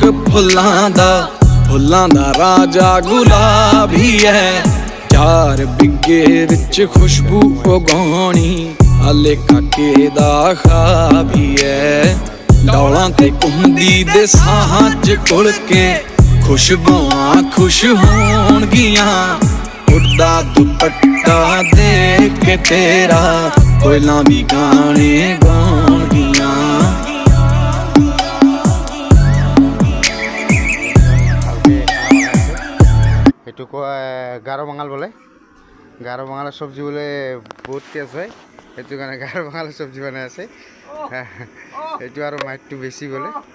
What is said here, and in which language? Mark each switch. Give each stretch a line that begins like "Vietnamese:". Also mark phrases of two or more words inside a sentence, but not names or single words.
Punjabi: ਫੁੱਲਾਂ ਦਾ, ਫੁੱਲਾਂ ਦਾ ਰਾਜਾ ਗੁਲਾਬ ਹੀ ਹੈ, 4 ਬਿੱਘੇ ਵਿਚ ਖੁਸ਼ਬੂ ਉਗਾਉਣੀ, ਹਾਲੇ ਕਾਕੇ ਦਾ ਖ਼ਵਾਬ ਹੀ ਹੈ, ਡੌਲਾਂ ਤੇ ਕੁੰਦੀ ਦੇ ਸਾਹਾਂ ਚ ਘੁਲ ਕੇ ਖੁਸ਼ਬੂਆਂ ਖੁਸ਼ ਹੋਣਗੀਆਂ, ਉੱਡਾ ਦੁਪੱਟਾ ਦੇਖ ਕੇ ਤੇਰਾ ਕੋਇਲਾਂ ਭੀ ਗਾਣੇ ਗਾਉਣਗੀਆਂ।
Assamese: এইটো কয় গাৰো বাঙাল বোলে, গাৰো বাঙালৰ চব্জি বোলে বহুত টেষ্ট হয়, সেইটো কাৰণে গাৰো বাঙালৰ চব্জি বনাই আছে, এইটো আৰু মাইকটো বেছি বোলে,